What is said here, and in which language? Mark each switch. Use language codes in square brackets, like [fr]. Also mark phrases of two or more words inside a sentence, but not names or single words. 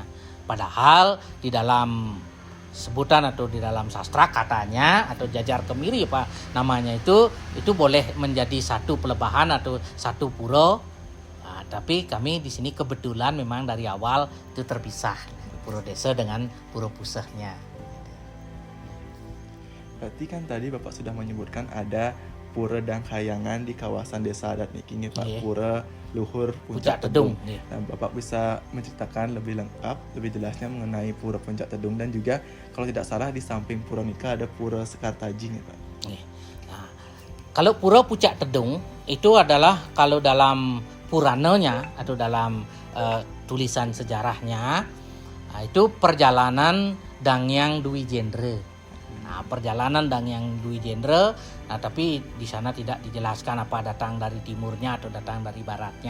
[id] Padahal di dalam sebutan atau di dalam sastra katanya atau jajar kemiri Pak namanya itu boleh menjadi satu pelebahan atau satu pura. Nah, tapi kami di sini kebetulan memang dari awal itu terpisah pura desa dengan pura pusahnya. Berarti kan tadi Bapak sudah menyebutkan ada Pura Dang Kayangan di kawasan desa adat ini Pak. Pura Luhur Pucak Tedung. Nah, Bapak bisa menceritakan lebih lengkap, lebih jelasnya mengenai Pura Puncak Tedung dan juga kalau tidak salah di samping Pura Nika ada Pura Sekartaji nih Pak. Nah, Kalau Pura Pucak Tedung itu adalah kalau dalam Purananya atau dalam tulisan sejarahnya, itu perjalanan Dangyang Dwi Jendre. Nah, perjalanan Dangyang Dwi Jendre, nah tapi di sana tidak dijelaskan apa datang dari timurnya atau datang dari baratnya.